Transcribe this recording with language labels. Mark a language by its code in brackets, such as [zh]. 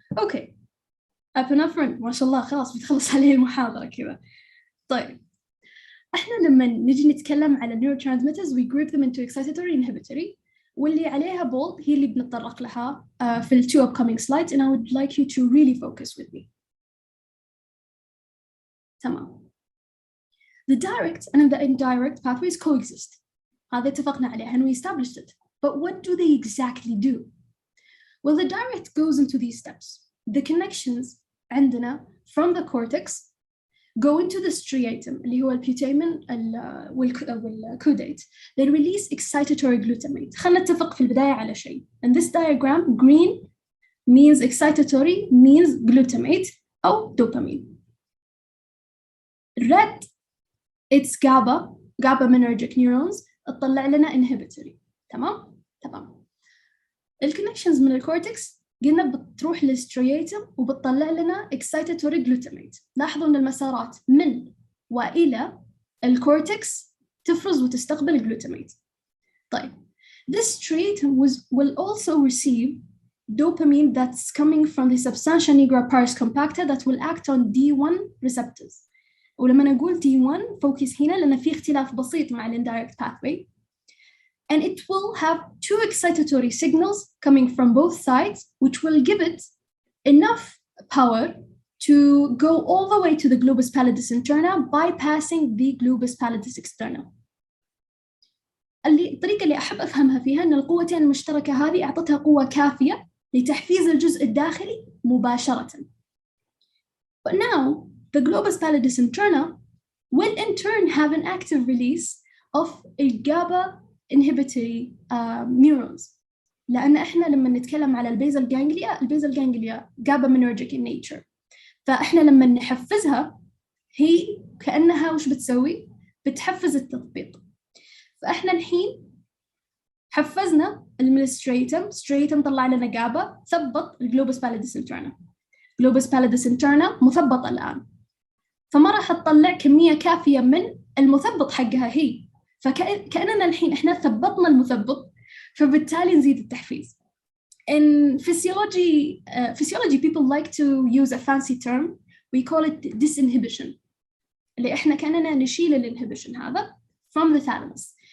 [ar] Okay, epinephrine, ما شاء الله خلاص بتخلص عليه المحاضرة كذا. طيب, احنا لما نجي نتكلم على [en] neurotransmitters we group them into excitatory and inhibitory, واللي عليها bold [ar] هي اللي بنتطرق لها في ال [en] two upcoming slides, and I would like you to really focus with me. [ar] تمام. [en] The direct and the indirect pathways coexist. [ar] هذا اتفقنا عليه [en] and we established it. But what do they exactly do? Well, the direct goes into these steps. The connections عندنا from the cortex go into the striatum [ar] اللي هو البيوتامين [en] والكودate. They release excitatory glutamate. [ar] خلنا نتفق في البداية على شيء. [en] In this diagram, green means excitatory, means glutamate أو dopamine. Red, it's GABAergic neurons [ar] تطلع لنا [en] inhibitory. [ar] تمام؟ تمام. الكونكشنز من الكورتكس قلنا بتروح للسترياتم وبتطلع لنا excitatory glutamate. لاحظوا أن المسارات من وإلى الكورتكس تفرز وتستقبل glutamate. [en] طيب, this striatum will also receive dopamine that's coming from the substantia nigra pars compacta that will act on D1 receptors. [ar] ولما نقول D1 focus هنا لأن في اختلاف بسيط مع indirect pathway. [en] And it will have two excitatory signals coming from both sides, which will give it enough power to go all the way to the globus pallidus interna, bypassing the globus pallidus externa. [ar] الطريقة اللي أحب أفهمها فيها أن القوتين المشتركة هذه أعطتها قوة كافية لتحفيز الجزء الداخلي مباشرة. [en] But now, the globus pallidus interna will in turn have an active release of a GABA inhibitory neurons. [ar] لأن إحنا لما نتكلم على البيزل جانجليا [en] GABAergic in nature. [ar] فإحنا لما نحفزها هي كأنها وش بتسوي؟ بتحفز التطبيق. فإحنا الحين حفزنا striatum طلع لنا GABA ثبط الجلوبس pallidus interna. globus pallidus interna مثبطة الآن. فما راح تطلع كمية كافية من المثبط حقها هي. فكأننا الحين إحنا ثبطنا المثبط فبالتالي نزيد التحفيز. [en] In physiology people like to use a fancy term we call it disinhibition [ar] اللي إحنا كأننا نشيل [en] الانhibition هذا from the thalamus.